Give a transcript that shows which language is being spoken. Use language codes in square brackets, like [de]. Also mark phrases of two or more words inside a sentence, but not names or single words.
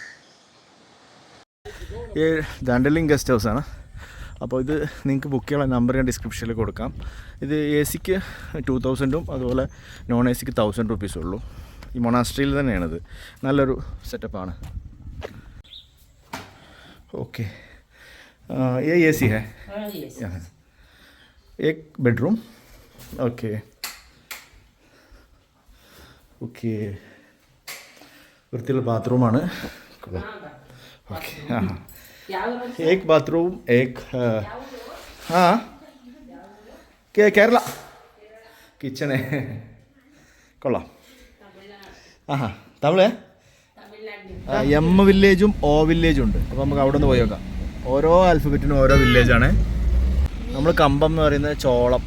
[ml] ഈ ഡാണ്ടലിംഗ് ഗസ്റ്റ് ഹൗസാണ്. അപ്പോൾ ഇത് നിങ്ങൾക്ക് ബുക്ക് ചെയ്യാനുള്ള നമ്പർ ഞാൻ ഡിസ്ക്രിപ്ഷനിൽ കൊടുക്കാം. ഇത് AC 2000 അതുപോലെ നോൺ AC 1000 റുപ്പീസേ ഉള്ളൂ. ഈ മൊണാസ്ട്രിയിൽ തന്നെയാണിത്. നല്ലൊരു സെറ്റപ്പാണ്. ഓക്കെ, [hi] ये AC है? एक बेडरूम. ओके [ml] വൃത്തിയുള്ള ബാത്റൂമാണ്. [hi] ഓക്കെ, एक बाथरूम एक हाँ [ml] കേരള കിച്ചണ് കൊള്ളാം. ആഹാ, തമിഴ് M വില്ലേജും O വില്ലേജും ഉണ്ട്. അപ്പോൾ നമുക്ക് അവിടെ നിന്ന് പോയി നോക്കാം. ഓരോ ആൽഫബറ്റിനും ഓരോ വില്ലേജാണ്. നമ്മൾ കമ്പം എന്ന് പറയുന്നത് ചോളം.